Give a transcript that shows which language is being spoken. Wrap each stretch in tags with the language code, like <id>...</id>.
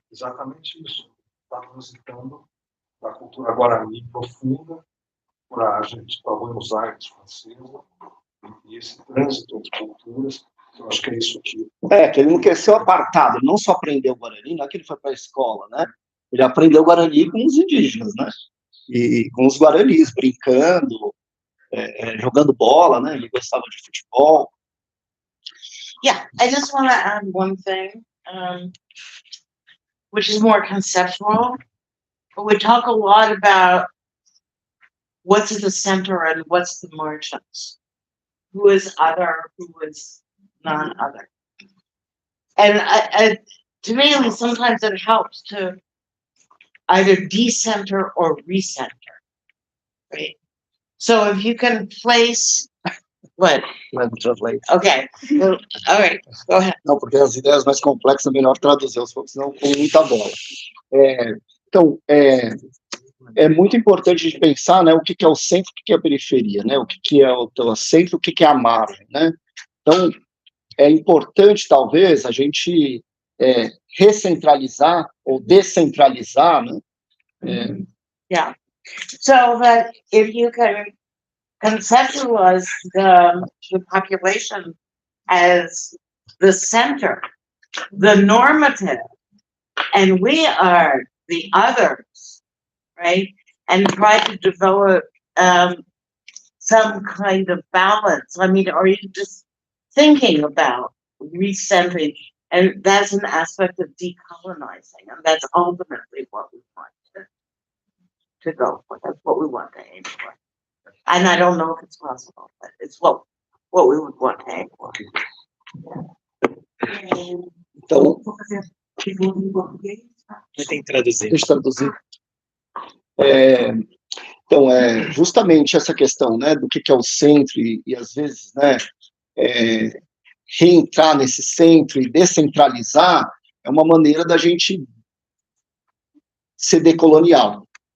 <pt>Exatamente isso. Está transitando da cultura Guarani profunda para a gente, para Buenos Aires francesa, e esse trânsito entre culturas, eu acho que é isso aqui. Que ele não quer ser apartado, ele não só aprendeu Guarani, não é que ele foi para a escola, né? Ele aprendeu Guarani com os indígenas, né? E com os guaranis, brincando, jogando bola, né? Ele gostava de futebol.</pt> <en>Yeah, I just want to add one thing, which is more conceptual. We talk a lot about what's at the center and what's the margins. Who is other, who is non-other. And to me, at least, sometimes it helps to either decenter or recenter, right? So if you can place, what? Let me translate. Okay, well, all right, go ahead.</en> <pt>Não, porque as ideias mais complexas é melhor traduzir, senão com muita bola. Então, é muito importante a gente pensar, né, o que é o centro, o que é a periferia, né, o que é o centro, o que é a margem, né. Então, é importante, talvez, a gente recentralizar ou descentralizar, né.</pt> <en>Yeah. So that if you can conceptualize the population as the center, the normative, and we are the others, right? And try to develop some kind of balance. I mean, are you just thinking about recentering? And that's an aspect of decolonizing, and that's ultimately what we want to go for. That's what we want to aim for. And I don't know if it's possible, but it's what we would want to aim for.</en> <pt>Então, Vou fazer a pergunta em português. Tem que traduzir. deixa eu traduzir. Então, justamente essa questão, né, do que é o centro e às vezes, né, reentrar nesse centro e descentralizar é uma maneira da gente ser decolonial.</pt>